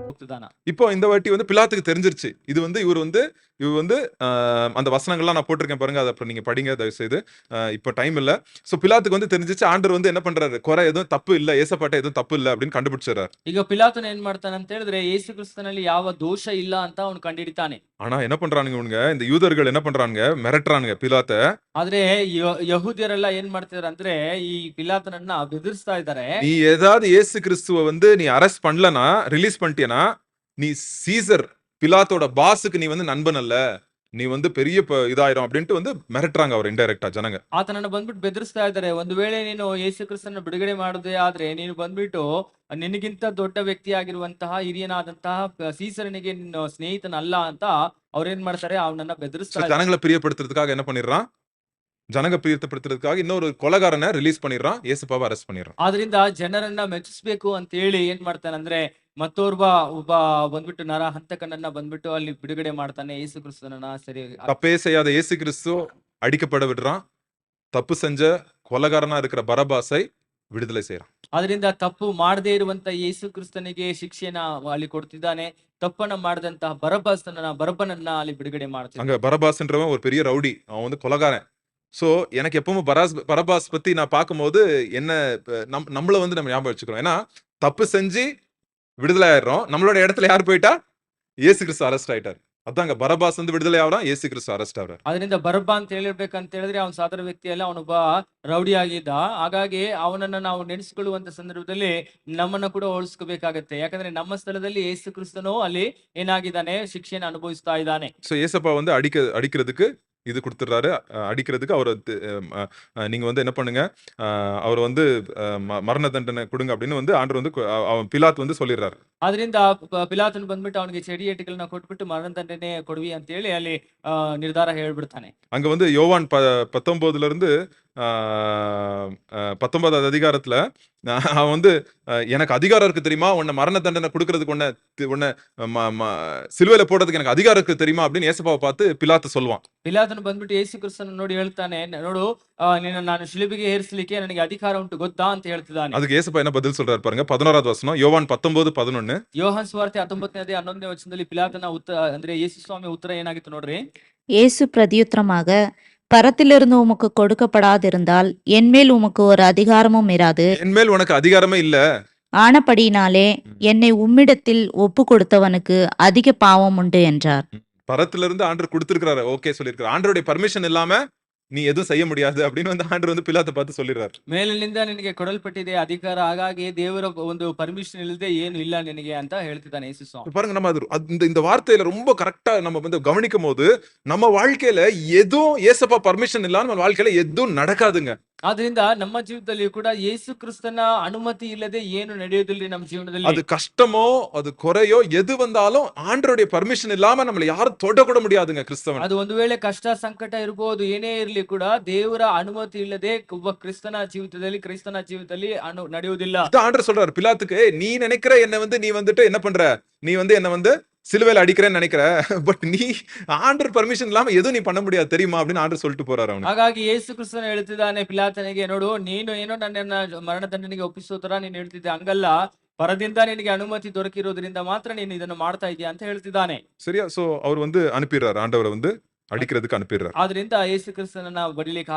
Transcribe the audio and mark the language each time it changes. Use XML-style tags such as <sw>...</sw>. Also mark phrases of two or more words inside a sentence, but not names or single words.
<kn>ಹೇಳ್ತಿದ್ದಾನ.</kn> <ta>இப்போ இந்த வாட்டி வந்து பிலாத்துக்கு தெரிஞ்சிருச்சு. இது வந்து இவர் வந்து அந்த வசனங்கள்லாம் நான் போட்டிருக்கேன் பாருங்க. அத அப்புறம் நீங்க படிங்க தயவு செய்து. இப்ப டைம் இல்ல. சோ பிலாத்துக்கு வந்து தெரிஞ்சிருச்சு. ஆண்டவர் வந்து என்ன பண்றாரு? குறை எதுவும் தப்பு இல்ல. ஏசப்பாட்ட எதுவும் தப்பு இல்ல அப்படின்னு கண்டுபிடிச்சிடுறாரு.</ta> <kn>ಈಗ ಪಿಲಾತನು ಏನ್ ಮಾಡ್ತಾನೆ ಅಂತ ಹೇಳಿದ್ರೆ ಯೇಸು ಕ್ರಿಸ್ತನಲ್ಲಿ ಯಾವ ದೋಷ ಇಲ್ಲ ಅಂತ ಅವನು ಕಂಡಿಡಿತಾನೆ.</kn> <ta>ஆனா என்ன பண்றானுங்க இவனுங்க? இந்த யூதர்கள் என்ன பண்றானுங்க? மிரட்டுறானுங்க பிலாத்த.</ta> <kn>ಆದ್ರೆ ಯಹೂದ್ಯರೆಲ್ಲ ಏನ್ ಮಾಡ್ತಿದಾರೆ ಅಂದ್ರೆ ಈ ಪಿಲಾತನನ್ನ ಬೆದರಿಸ್ತಾ ಇದ್ದಾರೆ.</kn> <ta>நீ ஏதாவது இயேசு கிறிஸ்துவ வந்து நீ அரெஸ்ட் பண்ணலனா, ரிலீஸ் பண்ணிட்டியனா, நீ சீசர் பிலாத்தோட பாஸ்க்கு நீ வந்து நண்பன் அல்ல. நீ வந்து பெரிய இதாயிரும் அப்படின்ட்டு வந்து மிரட்டுறாங்க அவர் இன்டைரக்டா ஜனங்க.</ta> <kn>ಆತನನ್ನ ಬಂದ್ಬಿಟ್ಟು ಬೆದರಿಸ್ತಾ ಇದ್ದಾರೆ. ಒಂದು ವೇಳೆ ನೀನು ಯೇಸು ಕ್ರಿಸ್ತನ ಬಿಡುಗಡೆ ಮಾಡದೆ ಆದ್ರೆ ನೀನು ಬಂದ್ಬಿಟ್ಟು ನಿನಗಿಂತ ದೊಡ್ಡ ವ್ಯಕ್ತಿಯಾಗಿರುವಂತಹ ಹಿರಿಯನಾದಂತಹ ಸೀಸರನಿಗೆ ನಿನ್ನ ಸ್ನೇಹಿತನಲ್ಲ ಅಂತ ಅವ್ರೇನ್ ಮಾಡ್ತಾರೆ ಅವನನ್ನ ಬೆದರಿಸ್ತಾ ಇದ್ದಾರೆ.</kn> <ta>ஜனங்களை பிரியப்படுத்துறதுக்காக என்ன பண்ணிடுறான்? ஜனங்க பிரியப்படுத்துறதுக்காக இன்னொரு கொலைகாரனை ரிலீஸ் பண்ணிடுறான். இயேசுப்பாவை அரெஸ்ட் பண்ணிடுறான்.</ta> <kn>ಆದ್ರಿಂದ ಜನರನ್ನ ಮೆಚ್ಚಿಸ್ಬೇಕು ಅಂತ ಹೇಳಿ ಏನ್ ಮಾಡ್ತಾನಂದ್ರೆ ಒಬ್ಬ ಬಂದ್ಬಿಟ್ಟು ಹಂತಕನನ್ನ ಬಂದ್ಬಿಟ್ಟು ಅಲ್ಲಿ ಬಿಡುಗಡೆ ಮಾಡ್ತಾನೆ. ಯೇಸು ಕ್ರಿಸ್ತನನ್ನ ಸರಿ</kn> <ta>தப்பே செய்யாத இயேசு கிறிஸ்து அடிக்கப்பட விடுறான். தப்பு செஞ்ச கொலைகாரனா இருக்கிற பரபாசை விடுதலை செய்யறான்.</ta> <kn>ಅದರಿಂದ ತಪ್ಪು ಮಾಡದೇ ಇರುವಂತ ಯೇಸು ಕ್ರಿಸ್ತನಿಗೆ ಶಿಕ್ಷೆಯನ್ನ ಅಲ್ಲಿ ಕೊಡ್ತಿದ್ದಾನೆ. ತಪ್ಪನ್ನ ಮಾಡಿದಂತಹ ಬರಬ್ಬನನ್ನ ಅಲ್ಲಿ ಬಿಡುಗಡೆ ಮಾಡ್ತಾನೆ.</kn> <ta>அங்க பரபாஸ்ன்றவன் ஒரு பெரிய ரவுடி. அவன் வந்து கொலைகாரன். சோ எனக்கு எப்பவும் பரபாஸ் பத்தி நான் பார்க்கும்போது என்ன நம்மள வந்து நம்ம ஞாபகம் வச்சுக்கிறோம். ஏன்னா தப்பு செஞ்சு விடுதலை ஆயிடுறோம். நம்மளோட இடத்துல யார் போயிட்டா? இயேசு கிறிஸ்து அரெஸ்ட் ஆயிட்டார். அதாங்க பரபாஸ் வந்து விடுதலை ஆவறான். இயேசு கிறிஸ்து ಅರೆಸ್ಟ್ ஆவறார்.</ta> <kn>ಅದರಿಂದ ಬರಬ್ಬ ಅಂತ ಹೇಳಿರ್ಬೇಕಂತ ಹೇಳಿದ್ರೆ ಅವನು ಸಾಧಾರಣ ವ್ಯಕ್ತಿ ಅಲ್ಲ, ಅವನೊಬ್ಬ ರೌಡಿ ಆಗಿದ್ದ. ಹಾಗಾಗಿ ಅವನನ್ನ ನಾವು ನೆನೆಸಿಕೊಳ್ಳುವಂತ ಸಂದರ್ಭದಲ್ಲಿ ನಮ್ಮನ್ನ ಕೂಡ ಹೋಲಿಸ್ಕೋಬೇಕಾಗತ್ತೆ. ಯಾಕಂದ್ರೆ ನಮ್ಮ ಸ್ಥಳದಲ್ಲಿ ಯೇಸು ಕ್ರಿಸ್ತನು ಅಲ್ಲಿ ಏನಾಗಿದ್ದಾನೆ? ಶಿಕ್ಷೆಯನ್ನು ಅನುಭವಿಸ್ತಾ ಇದ್ದಾನೆ.</kn> <ta>சோ ஏசப்பா வந்து அடிக்கிறதுக்கு இது கொடுத்துறாரு. அடிக்கிறதுக்கு அவர் நீங்க வந்து என்ன பண்ணுங்க? அவர் வந்து மரண தண்டனை கொடுங்க அப்படின்னு வந்து ஆண்டவர் வந்து பிலாத் வந்து சொல்லிடுறாரு.</ta> <kn>ಅದರಿಂದ ಪಿಲಾತನು ಬಂದ್ಬಿಟ್ಟು ಅವನಿಗೆ ಚಡಿಯೇಟುಗಳನ್ನ ಕೊಟ್ಬಿಟ್ಟು ಮರಣ ದಂಡನೆ ಕೊಡುವಿ ಅಂತ ಹೇಳಿ ಅಲ್ಲಿ ನಿರ್ಧಾರ ಹೇಳ್ಬಿಡ್ತಾನೆ.</kn> <ta>அங்க வந்து யோவான் 19ல இருந்து 19வது அதிகாரத்துல அவன் வந்து எனக்கு அதிகாரம் இருக்கு தெரியுமா? உன்னை மரண தண்டனை கொடுக்கறதுக்கு உன்னை சிலுவையில போடுறதுக்கு எனக்கு அதிகாரம் இருக்கு தெரியுமா அப்படின்னு ஏசப்பாவை பார்த்து பிலாத்து சொல்லுவான்.</ta> <kn>ಪಿಲಾತನು ಬಂದ್ಬಿಟ್ಟು ಯೇಸು ಕ್ರಿಸ್ತನ ನೋಡಿ ಹೇಳ್ತಾನೆ, ನೋಡು ನಾನು ಶಿಲುಬೆಗೆ ಏರಿಸಲಿಕ್ಕೆ ನನಗೆ ಅಧಿಕಾರ ಉಂಟು ಗೊತ್ತಾ ಅಂತ ಹೇಳ್ತಿದ್ದಾನೆ.</kn> <ta>அதுக்கு ஏசப்பா என்ன பதில் சொல்றாரு பாருங்க. 11வது வசனம் யோவான் 19:11.</ta> <kn>ಯೋಹಾನ್ ಸುವಾರ್ತೆ 19ನೇ 11ನೇ ವಚನದಲ್ಲಿ ಪಿಲಾತನ ಉತ್ತರ ಅಂದ್ರೆ ಯೇಸು ಸ್ವಾಮಿ ಉತ್ತರ ಏನಾಗಿತ್ತು ನೋಡ್ರಿ.</kn> <ta>இயேசு பிரதியுத்தரமாக, பரத்திலிருந்து உமக்கு கொடுக்கப்படாதிருந்தால் என்மேல் உமக்கு ஒரு அதிகாரமும் இராது. என்மேல் உனக்கு அதிகாரமே இல்ல. ஆனபடியினாலே என்னை உம்மிடத்தில் ஒப்பு கொடுத்தவனுக்கு அதிக பாவம் உண்டு என்றார். பரத்துல இருந்து ஆண்டவர் கொடுத்திருக்கிறாரு. ஓகே சொல்லிருக்காரு. ஆண்டவருடைய பர்மிஷன் இல்லாம நீ எதுவும் செய்ய முடியாது அப்படின்னு வந்து ஆண்டவர் வந்து பிலாத்தை பார்த்து சொல்லிடுறாரு.</ta> <kn>ಮೇಲಿನಿಂದ ನಿನಗೆ ಕೊಡಲ್ಪಟ್ಟಿದೆ ಅಧಿಕಾರ, ಹಾಗಾಗಿ ದೇವರ ಒಂದು ಪರ್ಮಿಷನ್ ಇಲ್ಲದೆ ಏನು ಇಲ್ಲ ನಿನಗೆ ಅಂತ ಹೇಳ್ತಿದ್ದಾನೆ ಯೇಸು ಸ್ವಾಮಿ.</kn> <ta>பாருங்க, நம்ம இந்த வார்த்தையில ரொம்ப கரெக்டா நம்ம வந்து கவனிக்கும் போது நம்ம வாழ்க்கையில எதுவும் ஏசப்பா பர்மிஷன் இல்லாம நம்ம வாழ்க்கையில எதுவும் நடக்காதுங்க.</ta> <kn>ಆದ್ರಿಂದ ನಮ್ಮ ಜೀವಿತದಲ್ಲಿ ಕೂಡ ಯೇಸು ಕ್ರಿಸ್ತನ ಅನುಮತಿ ಇಲ್ಲದೆ ಏನು ನಡೆಯೋದಿಲ್ಲ ನಮ್ಮ ಜೀವನದಲ್ಲಿ.</kn> <ta>அது கஷ்டமோ அது குறையோ எது வந்தாலும் ஆண்டவருடைய பர்மிஷன் இல்லாம நம்மள யாரும் தொட கூட முடியாதுங்க கிறிஸ்தவன்.</ta> <kn>ಅದು ಒಂದು ವೇಳೆ ಕಷ್ಟ ಸಂಕಟ ಇರಬಹುದು, ಏನೇ ಇರಲಿ ಕೂಡ ದೇವರ ಅನುಮತಿ ಇಲ್ಲದೆ ಒಬ್ಬ ಕ್ರಿಸ್ತನ ಜೀವಿತದಲ್ಲಿ ನಡೆಯುವುದಿಲ್ಲ.</kn> <ta>ஆண்டவர் சொல்றாரு பிலாத்துக்கு, நீ நினைக்கிற என்ன வந்து நீ வந்துட்டு என்ன பண்ற? நீ வந்து என்ன வந்து சிலுவையில அடிக்கிறேன்னு நினைக்கிற, பட் நீ ஆண்டவர் பர்மிஷன் இல்லாம எதுவும் நீ பண்ண முடியாது தெரியுமா அப்படின்னு ஆண்டவர் சொல்லிட்டு போறாரு அவனுக்கு.</ta> <kn>ಹಾಗಾಗಿ ಯೇಸು ಕ್ರಿಸ್ತನು ಹೇಳ್ತಿದ್ದಾನೆ ಪಿಲಾತನಿಗೆ, ನೋಡು ನೀನು ಏನೋ ನನ್ನನ್ನ ಮರಣ ದಂಡನೆಗೆ ಒಪ್ಪಿಸೋ ತರ ನೀನು ಹೇಳ್ತಿದ್ದೆ, ಹಂಗಲ್ಲ, ಪರದಿಂದ ನಿನಗೆ ಅನುಮತಿ ದೊರಕಿರೋದ್ರಿಂದ ಮಾತ್ರ ನೀನು ಇದನ್ನು ಮಾಡ್ತಾ ಇದೀಯ ಅಂತ ಹೇಳ್ತಿದ್ದಾನೆ.</kn> <ta>சரியா? சோ அவர் வந்து அனுப்பிடுறாரு. ஆண்டவரை வந்து அடிக்கிறதுக்கு அனுப்பிடுறாரு.</ta> <kn>ಆದ್ರಿಂದ ಯೇಸು ಕ್ರಿಸ್ತನನ್ನ ಬಡಿಲಿಕ್ಕೆ</kn>